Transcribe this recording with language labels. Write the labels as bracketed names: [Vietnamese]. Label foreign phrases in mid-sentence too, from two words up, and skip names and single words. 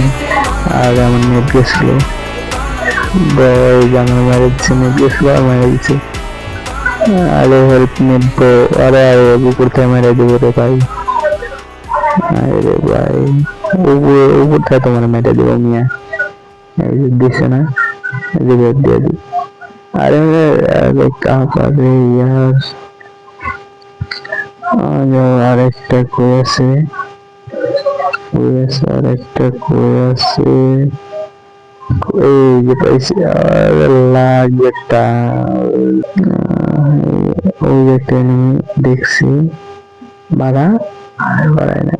[Bangla] আর আমার নেট গেছিল, আমার মেরে দিচ্ছে, নেট গেছিল আর মেরে দিচ্ছে। আরে হেল্প নেব, আরে উপর থেকে মেরে দেবো রে ভাই। আরে ভাই উপর থেকে তোমার মেরে দেবো মিয়া, দিচ্ছে না, দিয়ে দিই। [Hindi] अरे अरे कहाँ पर है यार, [Bangla] আরেকটা কই আছে, আরেকটা কই আছে, এই যে পাইছি। আরে লাগেটা ওই একটা এনিমি দেখছি, বাড়া আর বাড়ায় না।